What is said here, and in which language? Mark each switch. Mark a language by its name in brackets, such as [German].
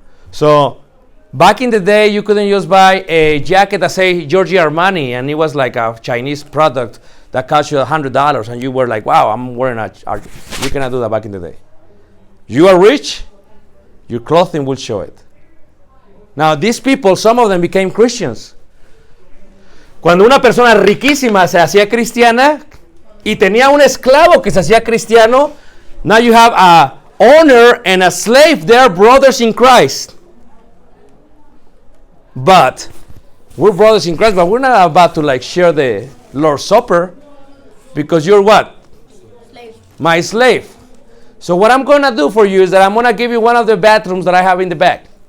[English] So, back in the day, you couldn't just buy a jacket that say Giorgio Armani, and it was like a Chinese product that cost you $100, and you were like, wow, I'm wearing a... You cannot do that back in the day. You are rich, your clothing will show it. Now, these people, some of them became Christians. [Spanish] Cuando una persona riquísima se hacía cristiana y tenía un esclavo que se hacía cristiano, [English] now you have a owner and a slave. They are brothers in Christ. But we're brothers in Christ, but we're not about to like share the Lord's Supper because you're what? Slave. My slave. So what I'm going to do for you is that I'm going to give you one of the bathrooms that I have in the back.